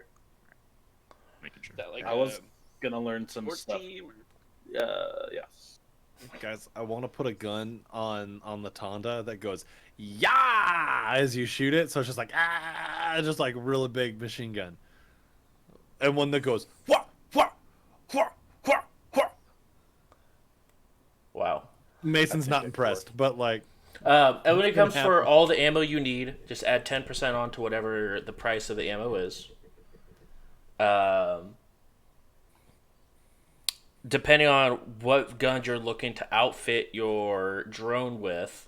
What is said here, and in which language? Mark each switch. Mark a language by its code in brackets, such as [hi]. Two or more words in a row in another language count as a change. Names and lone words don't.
[en] Making sure. Is that like I was gonna learn some sports stuff. team? Or... Yes. Guys, I want to put a gun on the Tonda that goes yeah as you shoot it, so it's just like just like really big machine gun, and one that goes wha wha wha wha wha. wow. Mason's not impressed, but like And when it comes gonna for happen. all the ammo you need, just add 10% on to whatever the price of the ammo is. Depending on what guns you're looking to outfit your drone with.